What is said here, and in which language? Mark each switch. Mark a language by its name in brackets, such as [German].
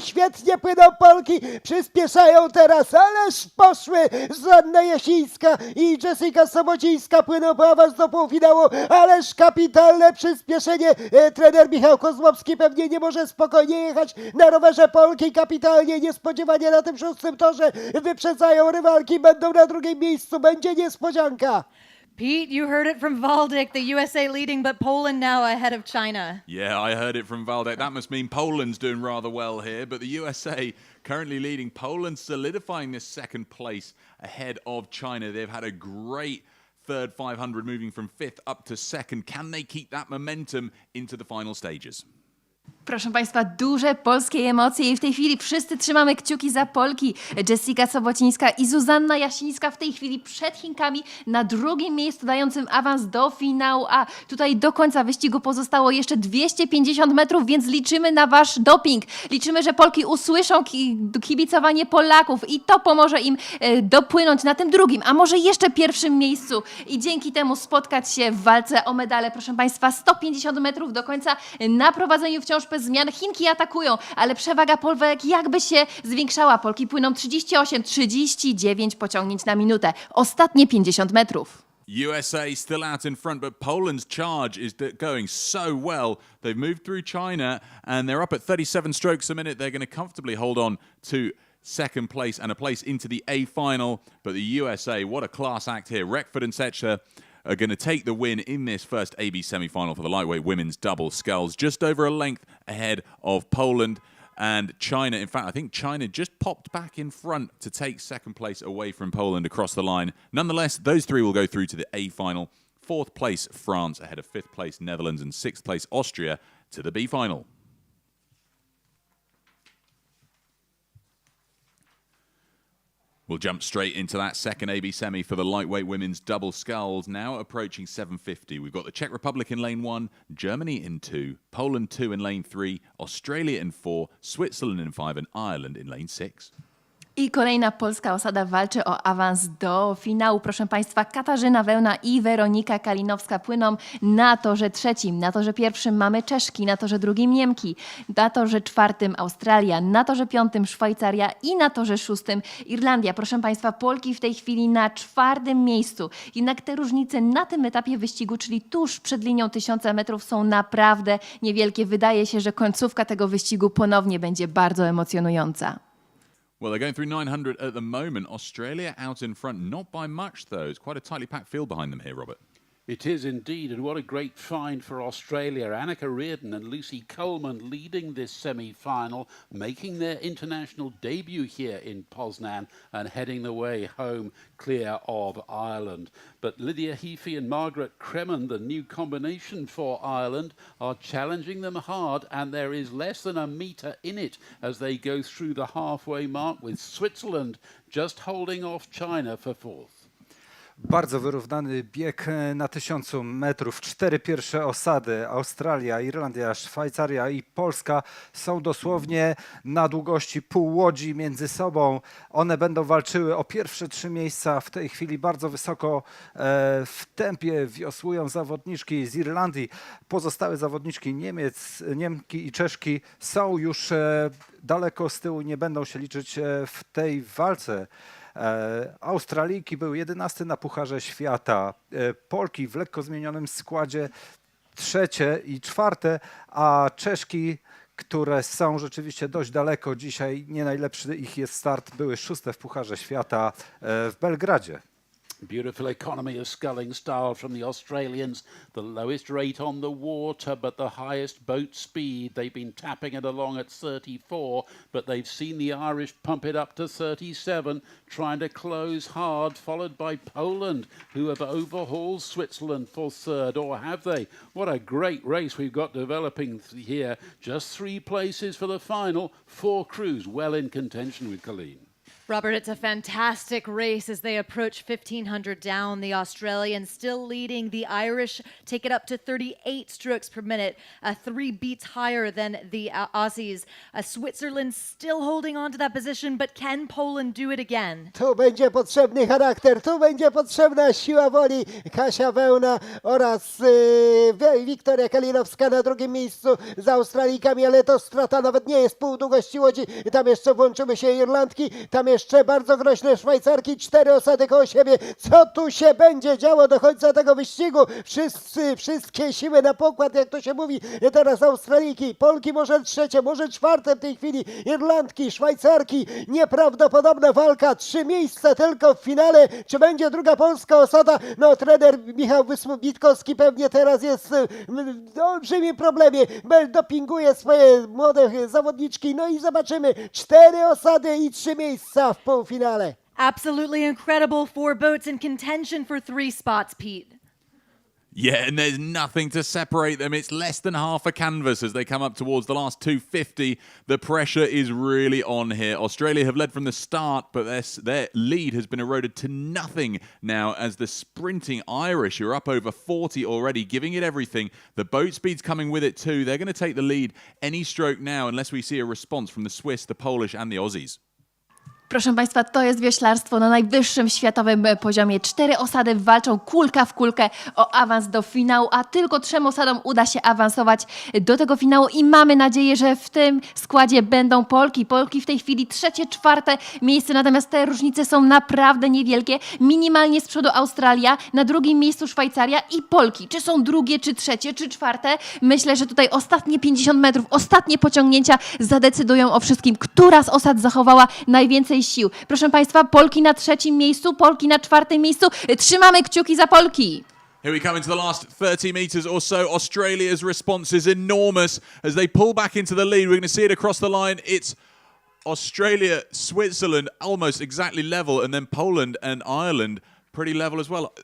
[Polish] Świetnie płyną Polki. Przyspieszają teraz, ależ poszły Zuzanna Jasińska i Jessica Sobocińska płyną po awans do półfinału, ależ kapitalne przyspieszenie. Trener Michał Kozłowski pewnie nie może spokojnie jechać na rowerze. Polki kapitalnie, niespodziewanie na tym szóstym torze wyprzedzają rywalki, będą na drugim miejscu, będzie niespodzianka. [English] Pete, you heard it from Waldeck, the USA leading, but Poland now ahead of China. Yeah, I heard it from Waldeck. That must mean Poland's doing rather well here, but the USA currently leading. Poland solidifying this second place ahead of China. They've had a great third 500, moving from fifth up to second. Can they keep that momentum into the final stages? [Polish] Proszę Państwa, duże polskie emocje i w tej chwili wszyscy trzymamy kciuki za Polki. Jessica Sobocińska i Zuzanna Jasińska w tej chwili przed Chinkami na drugim miejscu, dającym awans do finału. A tutaj do końca wyścigu pozostało jeszcze 250 metrów, więc liczymy na Wasz doping. Liczymy, że Polki usłyszą kibicowanie Polaków i to pomoże im dopłynąć na tym drugim, a może jeszcze pierwszym miejscu i dzięki temu spotkać się w walce o medale. Proszę Państwa, 150 metrów do końca na prowadzeniu wciąż bez zmian. Chinki atakują, ale przewaga Polek jakby się zwiększała. Polki płyną 38-39 pociągnięć na minutę. Ostatnie 50 metrów. [English] USA still out in front, but Poland's charge is going so well. They've moved through China and they're up at 37 strokes a minute. They're going to comfortably hold on to second place and a place into the A final. But the USA, what a class act here. Reckford and Setcher are going to take the win in this first AB semi-final for the lightweight women's double sculls, just over a length ahead of Poland and China. In fact, I think China just popped back in front to take second place away from Poland across the line. Nonetheless, those three will go through to the A final. Fourth place, France, ahead of fifth place, Netherlands, and sixth place, Austria, to the B final. We'll jump straight into that second AB semi for the lightweight women's double sculls, now approaching 750. We've got the Czech Republic in lane 1, Germany in 2, Poland 2 in lane 3, Australia in 4, Switzerland in 5, and Ireland in lane 6. [Polish] I kolejna polska osada walczy o awans do finału. Proszę Państwa, Katarzyna Wełna i Weronika Kalinowska płyną na torze trzecim. Na torze pierwszym mamy Czeszki, na torze drugim Niemki, na torze czwartym Australia, na torze piątym Szwajcaria i na torze szóstym Irlandia. Proszę Państwa, Polki w tej chwili na czwartym miejscu. Jednak te różnice na tym etapie wyścigu, czyli tuż przed linią 1000 metrów, są naprawdę niewielkie. Wydaje się, że końcówka tego wyścigu ponownie będzie bardzo emocjonująca. [English] Well, they're going through 900 at the moment. Australia out in front, not by much though. It's quite a tightly packed field behind them here, Robert. It is indeed, and what a great find for Australia. Annika Reardon and Lucy Coleman leading this semi-final, making their international debut here in Poznan and heading the way home clear of Ireland. But Lydia Heafy and Margaret Kremen, the new combination for Ireland, are challenging them hard, and there is less than a metre in it as they go through the halfway mark, with Switzerland just holding off China for fourth. [Polish] Bardzo wyrównany bieg na 1000 metrów. 4 pierwsze osady, Australia, Irlandia, Szwajcaria i Polska, są dosłownie na długości półłodzi między sobą. One będą walczyły o pierwsze 3 miejsca. W tej chwili bardzo wysoko w tempie wiosłują zawodniczki z Irlandii. Pozostałe zawodniczki Niemki i Czeszki są już daleko z tyłu, nie będą się liczyć w tej walce. Australijki były 11 na Pucharze Świata, Polki w lekko zmienionym składzie 3. i 4, a Czeszki, które są rzeczywiście dość daleko dzisiaj, nie najlepszy ich jest start, były 6. w Pucharze Świata w Belgradzie. [English] Beautiful economy of sculling style from the Australians. The lowest rate on the water, but the highest boat speed. They've been tapping it along at 34, but they've seen the Irish pump it up to 37, trying to close hard, followed by Poland, who have overhauled Switzerland for third, or have they? What a great race we've got developing here. Just 3 places for the final. 4 crews well in contention with Colleen. Robert, it's a fantastic race as they approach 1,500 down. The Australians still leading. The Irish take it up to 38 strokes per minute, 3 beats higher than the Aussies. Switzerland still holding on to that position, but can Poland do it again? [Polish] Tu będzie potrzebny charakter, tu będzie potrzebna siła woli. Kasia Wełna oraz Wiktoria Kalinowska na drugim miejscu za Australijkami, ale to strata nawet nie jest pół długości łodzi. Tam jeszcze włączymy się Irlandki, tam jeszcze bardzo groźne Szwajcarki, 4 osady koło siebie. Co tu się będzie działo do końca tego wyścigu? Wszystkie siły na pokład, jak to się mówi. Teraz Australijki, Polki może trzecie, może czwarte w tej chwili, Irlandki, Szwajcarki. Nieprawdopodobna walka, 3 miejsca tylko w finale. Czy będzie druga polska osada? No, trener Michał Witkowski pewnie teraz jest w olbrzymim problemie. Dopinguje swoje młode zawodniczki. No i zobaczymy, 4 osady i 3 miejsca w półfinale. [English] Absolutely incredible. 4 boats in contention for 3 spots, Pete. Yeah, and there's nothing to separate them. It's less than half a canvas as they come up towards the last 250. The pressure is really on here. Australia have led from the start, but their lead has been eroded to nothing now as the sprinting Irish are up over 40 already, giving it everything. The boat speed's coming with it too. They're going to take the lead any stroke now unless we see a response from the Swiss, the Polish and the Aussies. [Polish] Proszę Państwa, to jest wioślarstwo na najwyższym światowym poziomie. 4 osady walczą kulka w kulkę o awans do finału, a tylko 3 osadom uda się awansować do tego finału i mamy nadzieję, że w tym składzie będą Polki. Polki w tej chwili 3., 4. miejsce, natomiast te różnice są naprawdę niewielkie. Minimalnie z przodu Australia, na drugim miejscu Szwajcaria i Polki. Czy są drugie, czy trzecie, czy czwarte? Myślę, że tutaj ostatnie 50 metrów, ostatnie pociągnięcia zadecydują o wszystkim, która z osad zachowała najwięcej sił. Proszę Państwa, Polki na 3. miejscu, Polki na 4. miejscu. Trzymamy kciuki za Polki. [English] Here we come into the last 30 metres or so. Australia's response is enormous as they pull back into the lead. We're going to see it across the line. It's Australia, Switzerland almost exactly level, and then Poland and Ireland pretty level as well.